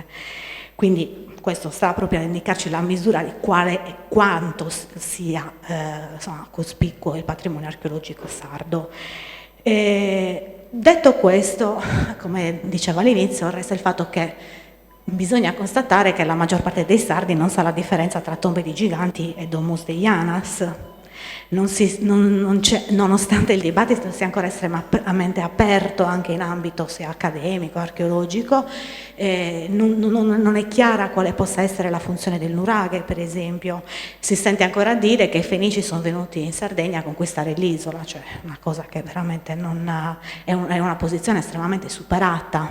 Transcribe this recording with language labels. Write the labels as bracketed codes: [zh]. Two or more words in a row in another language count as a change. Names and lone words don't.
[it] Quindi questo sta proprio a indicarci la misura di quale e quanto sia cospicuo il patrimonio archeologico sardo. Detto questo, come dicevo all'inizio, resta il fatto che bisogna constatare che la maggior parte dei sardi non sa la differenza tra tombe di giganti e domus de Janas. Nonostante il dibattito sia ancora estremamente aperto anche in ambito sia accademico, archeologico, non è chiara quale possa essere la funzione del nuraghe, per esempio. Si sente ancora dire che i Fenici sono venuti in Sardegna a conquistare l'isola, cioè una cosa che veramente è una posizione estremamente superata.